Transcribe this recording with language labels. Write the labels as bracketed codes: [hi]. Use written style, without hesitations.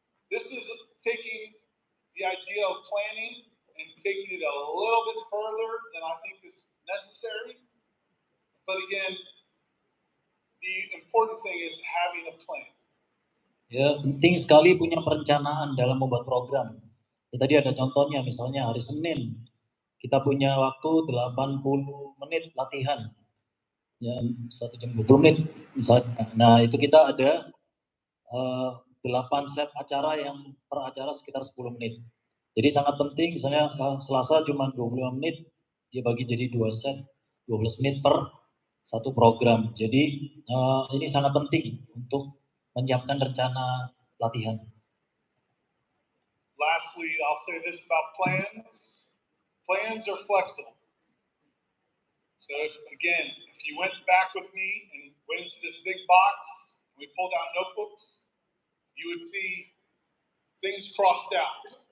[en] This is taking the idea of planning and taking it a little bit further than I think is necessary. But again, the important thing is having a plan. [id] Ya, penting sekali punya perencanaan dalam membuat program. Ya, tadi ada contohnya, misalnya hari Senin, kita punya waktu 80 menit latihan. Ya, 1 jam 20 menit misalnya. Nah, itu kita ada 8 set acara yang per acara sekitar 10 menit. Jadi sangat penting, misalnya Selasa cuma 25 menit, dia bagi jadi 2 set, 12 menit per satu program. Jadi ini sangat penting untuk menyiapkan rencana latihan. [en] Lastly, I'll say this about plans. Plans are flexible. So if you went back with me and went into this big box, we pulled out notebooks, you would see things crossed out.